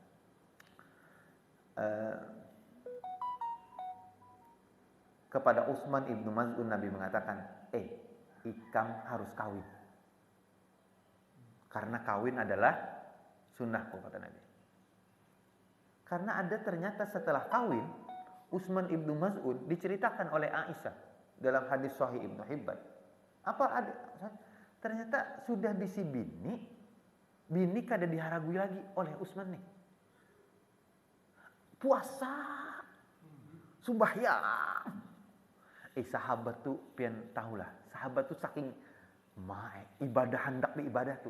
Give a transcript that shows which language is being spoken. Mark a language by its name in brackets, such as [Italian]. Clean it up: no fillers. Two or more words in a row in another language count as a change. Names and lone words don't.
[Banjar] Kepada Utsman ibnu Maz'un Nabi mengatakan, ikam harus kawin. Karena kawin adalah Sunnahku, kata Nabi. Karena ada ternyata setelah kawin, Utsman ibnu Maz'un diceritakan oleh Aisyah dalam hadis Sahih Ibnu Hibban. Apa ada? Ternyata sudah bisi bini kada diharagui lagi oleh Utsman nih. Puasa, sembahyang. Sahabat tuh pian tahulah. Sahabat tuh saking ibadah hendak di ibadah tuh.